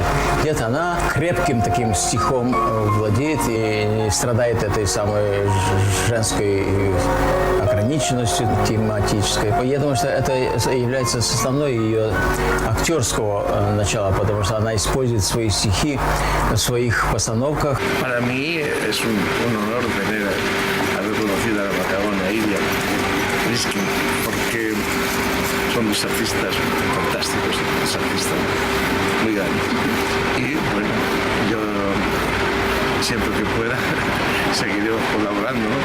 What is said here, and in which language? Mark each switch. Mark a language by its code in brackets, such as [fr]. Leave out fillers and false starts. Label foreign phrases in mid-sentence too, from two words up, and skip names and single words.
[ru] Где-то она крепким таким стихом владеет и не страдает этой самой женской ограниченностью тематической. Я думаю, что это является составной ее актерского начала, потому что она использует свои стихи в своих постановках. [es] Para mí es un honor haber conocido a la Patagonia Ilia Riskin, porque son dos artistas fantásticos, dos artistas muy grandes. Y bueno, yo siempre que pueda seguiremos colaborando, ¿no?